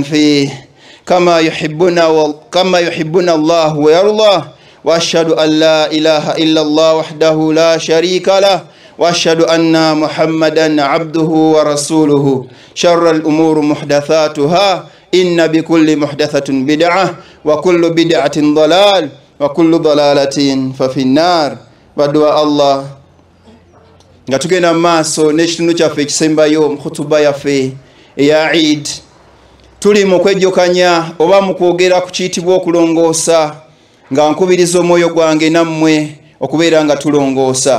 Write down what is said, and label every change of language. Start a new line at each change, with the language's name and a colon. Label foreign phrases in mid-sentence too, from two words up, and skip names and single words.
Arabic: فيه كما يحبنا الله ويرضى وأشهد أن لا إله إلا الله وحده لا شريك له وأشهد أن محمدا عبده ورسوله شر الأمور محدثاتها إن بكل محدثة بدعة وكل بدعة ضلال وكل ضلالة ففي النار بدعاء الله
Ganda: ngatugenda maaso n'ekitundu kyaffe ekisembayo mu khutuba yaffe eya Eid tuli mu kwejjokanya oba mu kwogera ku kiyitibwa okulongoosa nga nkubiriza omwoyo gwange nammwe okubeera nga tulongoosa.